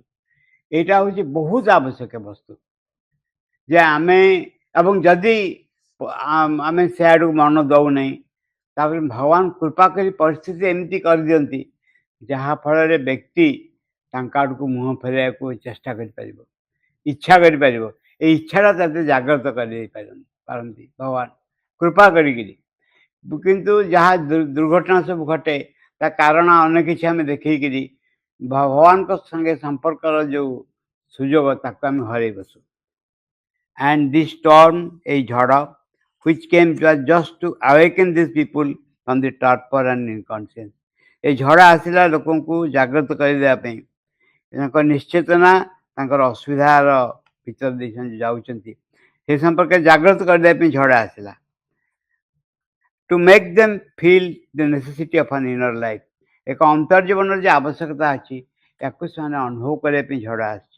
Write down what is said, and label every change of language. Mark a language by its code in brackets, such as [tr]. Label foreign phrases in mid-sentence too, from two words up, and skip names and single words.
[or] ଏଇଟା ହେଉଛି ବହୁତ ଆବଶ୍ୟକ ବସ୍ତୁ ଯେ ଆମେ, ଏବଂ ଯଦି ଆମେ ସେ ଆଡ଼କୁ ମନ ଦେଉନାହିଁ, ତାପରେ ଭଗବାନ କୃପା କରି ପରିସ୍ଥିତି ଏମିତି କରିଦିଅନ୍ତି ଯାହାଫଳରେ ବ୍ୟକ୍ତି ତାଙ୍କ ଆଡ଼କୁ ମୁହଁ ଫେରାଇବାକୁ ଚେଷ୍ଟା କରିପାରିବ, ଇଚ୍ଛା କରିପାରିବ। ଏଇ ଇଚ୍ଛାଟା ତାতে ଜାଗ୍ରତ ପାରନ୍ତି ଭଗବାନ କୃପା କରିକିରି। କିନ୍ତୁ ଯାହା ଦୁର୍ଘଟଣା ସବୁ ଘଟେ ତା କାରଣ ଅନେକ କିଛି ଆମେ ଦେଖେଇକିରି ଭଗବାନଙ୍କ ସାଙ୍ଗେ ସମ୍ପର୍କର ଯେଉଁ ସୁଯୋଗ ତାକୁ ଆମେ ହରାଇ ବସୁ। [en] And this storm, a ଝଡ଼, which came just to awaken these people from the torpor and inconscience. [or] ଏ ଝଡ଼ ଆସିଲା ଲୋକଙ୍କୁ ଜାଗ୍ରତ କରିଦେବା ପାଇଁ, ତାଙ୍କ ନିଶ୍ଚେତନା ତାଙ୍କର ଅସୁବିଧାର ଭିତରେ ଦେଇଛନ୍ତି ଯାଉଛନ୍ତି, ସେ ସମ୍ପର୍କରେ ଜାଗ୍ରତ କରିଦେବା ପାଇଁ ଝଡ଼ ଆସିଲା। [en] To make them feel the necessity of an inner life, [or] ଏକ ଅନ୍ତର୍ଜୀବନର ଯେ ଆବଶ୍ୟକତା ଅଛି ତାକୁ ସେମାନେ ଅନୁଭବ କରିବା ପାଇଁ ଝଡ଼ ଆସିଛି।